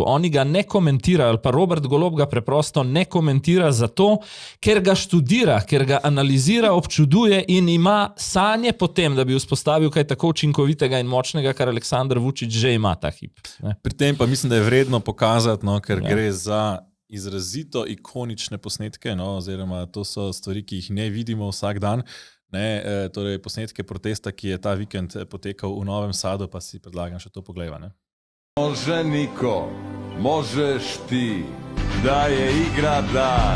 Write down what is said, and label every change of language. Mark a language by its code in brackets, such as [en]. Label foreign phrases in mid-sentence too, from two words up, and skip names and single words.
[sl] Oni ga ne komentirajo, ali pa Robert Golob ga preprosto ne komentira zato, ker ga študira, ker ga analizira, občuduje in ima sanje potem, da bi vzpostavil kaj tako učinkovitega in močnega, kar Aleksandar Vučić že ima ta hip. Ne? Pri tem pa mislim, da je vredno pokazati, no, ker gre za izrazito ikonične posnetke, no, oziroma to so stvari, ki jih ne vidimo vsak dan. Ne, torej posnetke protesta, ki je ta vikend potekal v Novem Sadu, pa si predlagam še to poglejva, ne. [sr] Može niko, možeš ti, da je igra dar.